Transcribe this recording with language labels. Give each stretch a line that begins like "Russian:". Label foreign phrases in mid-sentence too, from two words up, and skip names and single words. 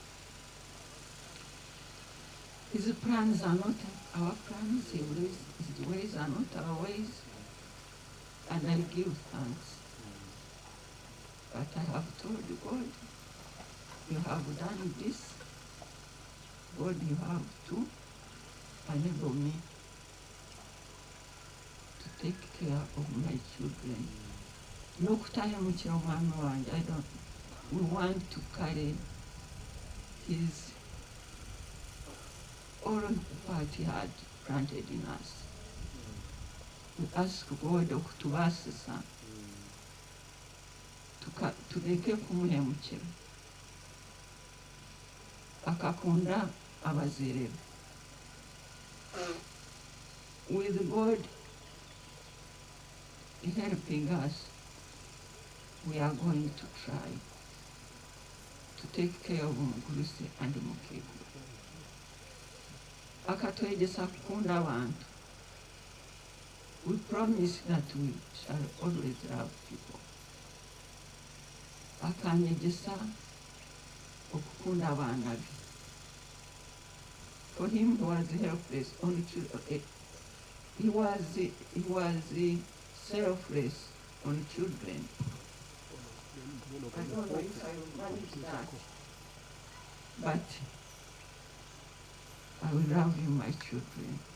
English: His plans are not our plans, his ways are not our ways, and I give thanks. But I have told God, you have done this. God, you have to enable me to take care of my children.
Nyankole: N'okutaya mukira omwami wange,
English: we want to carry his all what he had planted in us. We ask God
Nyankole: okutubaasisa tuleke kumuhemukira akakunda abazeere be.
English: With God helping us, we are going to try to take care of Mugurisi and Mukeko.
Nyankole: Akatwegesa kukunda abantu.
English: We promise that we shall always love people.
Nyankole: Akanyegesa okukunda abaana be.
English: For him, he was helpless on children. He was selfless on children. I don't know if I will manage that, but I will love you, my children.